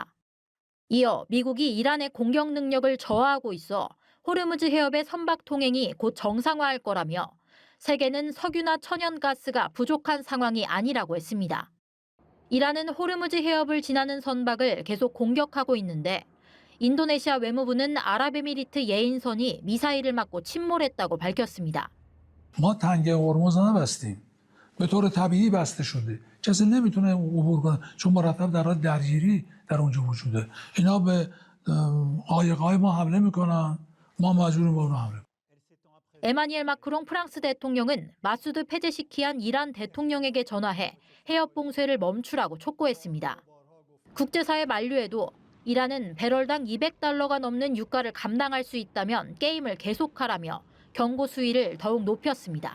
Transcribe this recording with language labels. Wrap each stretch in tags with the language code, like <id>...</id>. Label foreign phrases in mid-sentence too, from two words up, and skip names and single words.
<ko>이어 미국이 이란의 공격 능력을 저하하고 있어 호르무즈 해협의 선박 통행이 곧 정상화할 거라며 세계는 석유나 천연가스가 부족한 상황이 아니라고 했습니다. 이란은 호르무즈 해협을 지나는 선박을 계속 공격하고 있는데 인도네시아 외무부는 아랍에미리트 예인선이 미사일을 맞고 침몰했다고 밝혔습니다.</ko> <fa>ما تنگه هرمز نبستیم. به طور طبیعی بسته شده. کسی نمیتونه عبور کنه چون مرتب در حال درگیری در اونجا وجوده. اینا به قایق‌های ما حمله میکنن. ما مجبوریم به اونها حمله کنیم.</fa> <ko>에마니엘 마크롱 프랑스 대통령은 마수드 페제시키안 이란 대통령에게 전화해 해협 봉쇄를 멈추라고 촉구했습니다. 국제사회 만류에도 이란은 배럴당 $200가 넘는 유가를 감당할 수 있다면 게임을 계속하라며 경고 수위를 더욱 높였습니다.</ko>